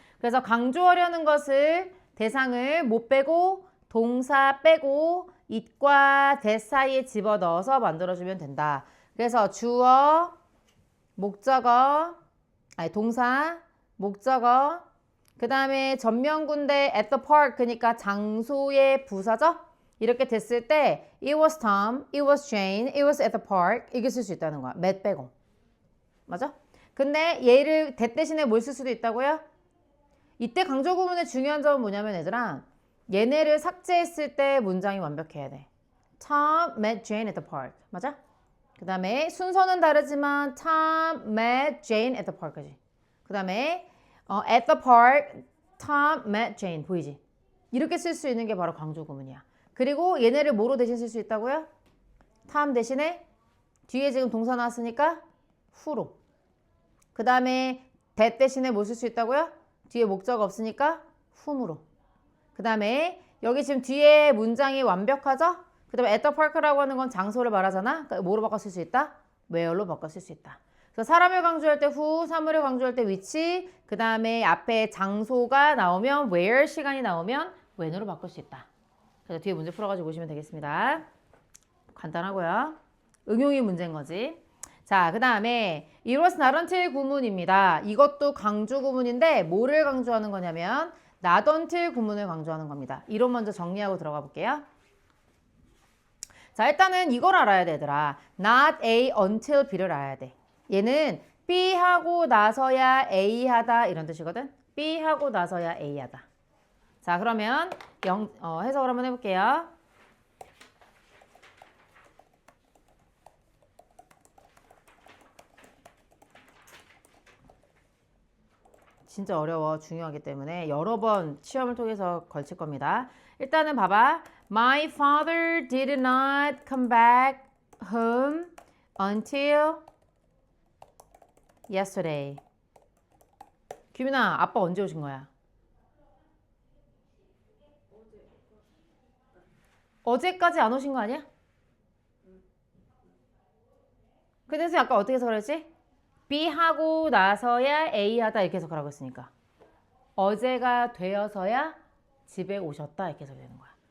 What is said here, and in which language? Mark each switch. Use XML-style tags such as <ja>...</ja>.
<ko>그래서 강조하려는 것을 대상을 못 빼고 동사 빼고 it과 that 사이에 집어넣어서 만들어주면 된다. 그래서 주어, 목적어, 동사, 목적어, 그 다음에 전명군대</ko> <en>at the park</en> <ko>그러니까 장소의 부사죠? 이렇게 됐을 때</ko> <en>it was Tom, it was Jane, it was at the park</en> <ko>이게 쓸 수 있다는 거야. met 빼고. 맞아? 근데 얘를 that 대신에 뭘 쓸 수도 있다고요? 이때 강조 구문의 중요한 점은 뭐냐면 얘들아 얘네를 삭제했을 때 문장이 완벽해야 돼.</ko> <en>Tom met Jane at the park. 맞아?</en> <ko>그 다음에 순서는 다르지만</ko> <en>Tom met Jane at the park까지.</en> <ko>그 다음에</ko> <en>at the park, Tom met Jane.</en> <ko>보이지? 이렇게 쓸 수 있는 게 바로 강조 구문이야. 그리고 얘네를 뭐로 대신 쓸 수 있다고요? Tom 대신에 뒤에 지금 동사 나왔으니까 who로. 그 다음에 that 대신에 뭐 쓸 수 있다고요? 뒤에 목적 없으니까 whom으로. 그 다음에 여기 지금 뒤에 문장이 완벽하죠? 그 다음에</ko> <en>at the park</en> <ko>라고 하는 건 장소를 말하잖아. 그러니까 뭐로 바꿔 쓸 수 있다? where로 바꿔 쓸 수 있다. 그래서 사람을 강조할 때 who, 사물을 강조할 때 which, 그 다음에 앞에 장소가 나오면 where, 시간이 나오면 when으로 바꿀 수 있다. 그래서 뒤에 문제 풀어가지고 보시면 되겠습니다. 간단하고요. 응용이 문제인 거지. 자, 그 다음에</ko> <en>it was not until</en> <ko>구문입니다. 이것도 강조 구문인데 뭐를 강조하는 거냐면 not until 구문을 강조하는 겁니다. 이론 먼저 정리하고 들어가 볼게요. 자, 일단은 이걸 알아야 돼, 얘들아.</ko> <en>not A until B를</en> <ko>알아야 돼. 얘는 B 하고 나서야 A 하다 이런 뜻이거든. B 하고 나서야 A 하다. 자, 그러면 해석을 한번 해볼게요. 진짜 어려워. 중요하기 때문에 여러 번 시험을 통해서 걸칠 겁니다. 일단은 봐봐.</ko> <en>My father did not come back home until yesterday.</en> <ko>규민아, 아빠 언제 오신 거야? 어제까지 안 오신 거 아니야? 그래서 아까 어떻게 해서 그랬지? B 하고 나서야 A 하다 이렇게 해석하라고 했으니까 어제가 되어서야 집에 오셨다 이렇게 해석이 되는 거야.</ko>